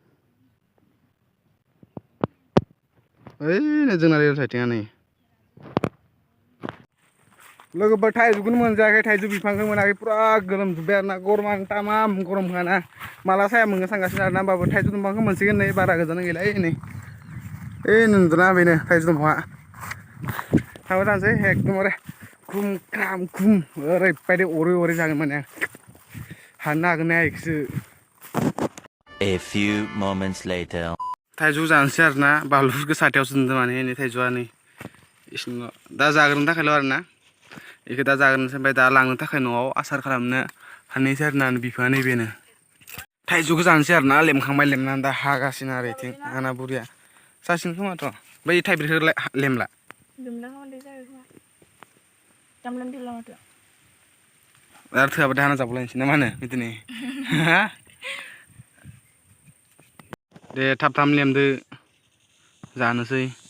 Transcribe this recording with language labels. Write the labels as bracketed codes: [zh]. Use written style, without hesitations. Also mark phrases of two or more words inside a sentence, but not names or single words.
[brx] ओइ नै जोंना रेल साइथिंआ नै लोगोफोर थाइजौखौनो मोनजायाखै थाइजौ बिफांखौ मोनाखै पुरा गोलोमजोब्बाय आरो ना गरमानो तामाम गरमखाना माला साया मोनगोन सानगासिनो आरो ना होमबाबो थाइजौ दंफांखौ मोनसिगोन नै बारा गोजान गैला नै ओइ नुदोंना बेनो थाइजौ दंफाङा थांबाय थानोसै एकदमबारे खुम ख्राम खुम ओरैबायदि अरै अरै जागोन माने हाननो हागोन ना हाया इखौसो [en] A few moments later. [brx] थाइजौ जानोसै आरो ना बानलुफोरखौ साथायावसो दोनदों माने नै थाइजौआ नै इसिनिल' दा जाग्रोनो थाखायल' आरो ना बेखौ दा जाग्रोनोसै ओमफ्राय दा लांनो थाखाय न'आव आसार खालामनो हाननोसै आरो ना बिफाङा नैबेनो थाइजौखौ जानोसै आरो ना लेमखांबाय लेमनानै दा हागासिनो आरो इथिं आंना बुरिया जासिगोन खोमाथ' बै थाइब्रैखौ लेमला आरो थोआबाथाय हाना जाबावलायनोसै ना मा होनो बिदिनो दे थाब थाब लेमदो जानोसै